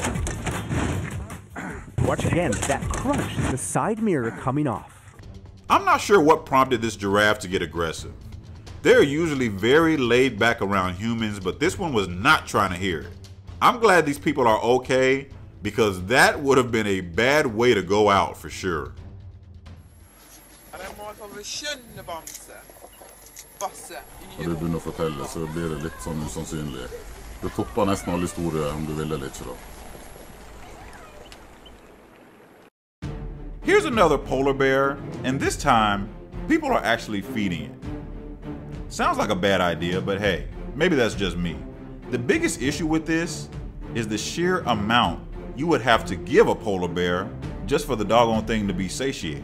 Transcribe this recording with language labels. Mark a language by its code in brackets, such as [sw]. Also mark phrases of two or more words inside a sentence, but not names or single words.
[en] Watch again, that crunch is the side mirror coming off. I'm not sure what prompted this giraffe to get aggressive. They're usually very laid back around humans, but this one was not trying to hear it. I'm glad these people are okay, because that would have been a bad way to go out for sure. [no] Og det begynner å fortelle, så blir det litt sånn usannsynlig. Det topper nesten alle historier om du vil eller ikke da. [en] Here's another polar bear, and this time, people are actually feeding it. Sounds like a bad idea, but hey, maybe that's just me. The biggest issue with this is the sheer amount you would have to give a polar bear just for the doggone thing to be satiated.